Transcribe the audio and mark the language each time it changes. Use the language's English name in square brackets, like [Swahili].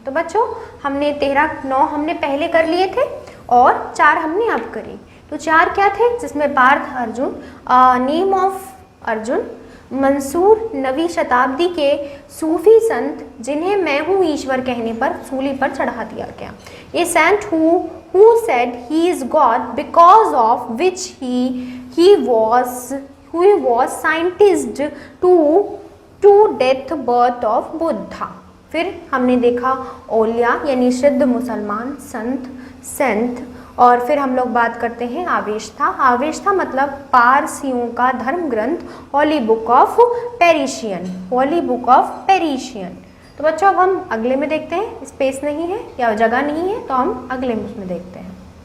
[Hindi] तो बच्चों हमने 9 हमने पहले कर लिए थे और 4 हमने अब करे। तो 4 क्या थे? जिसमें पार्थ अर्जुन, [English] name of Arjun, [Hindi] मंसूर नवी शताब्दी के सूफी संत जिन्हें मैं हूँ ईश्वर कहने पर सूली पर चढ़ा दिया गया। [English] ये saint who said he is God because of which he was sentenced to death birth of Buddha। [Hindi] फिर हमने देखा ओलिया यानी सिद्ध मुसलमान संत, सेंट, और फिर हम लोग बात करते हैं आवेस्था। आवेस्था मतलब पारसियों का धर्म ग्रंथ, [English] Holy book of Persian. Holy book of Persian. [Hindi] तो बच्चों अब हम अगले में देखते हैं, स्पेस नहीं है या जगह नहीं है तो हम अगले में उसमें देखते हैं।